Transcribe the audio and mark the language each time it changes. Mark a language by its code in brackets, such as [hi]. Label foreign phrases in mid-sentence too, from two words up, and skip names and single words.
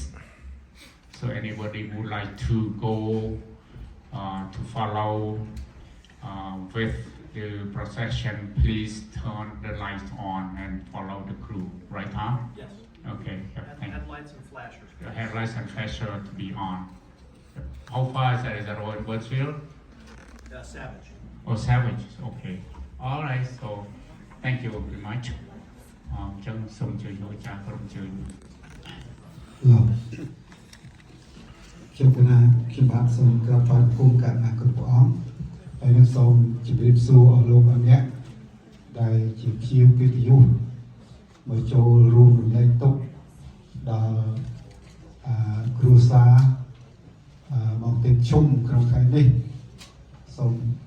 [en] So anybody who would like to go to follow with the procession, please turn the lights on and follow the crew. Right, Tom? Yes. Okay. Thank you. Headlights and flashers. The headlights and flasher to be on. How far is that? Is that in Birdsville? Savage. Oh, Savage. Okay. All right. So, thank you very much. [km] ចឹងសូមជួយលោកចាស់ក្រុមជើញ លោកខ្ញុំគណៈខ្ញុំបាទសូមក្រាបថ្វាយបង្គំកណ្ណាគ្រប់ព្រះអង្គហើយនឹងសូមជម្រាបសួរអស់លោកអរអ្នកដែលជាភ្ញៀវកិត្តិយសមកចូលរួមរំលែកទុក្ខដល់គ្រួសារមកទៀតជុំក្នុងថ្ងៃនេះសូម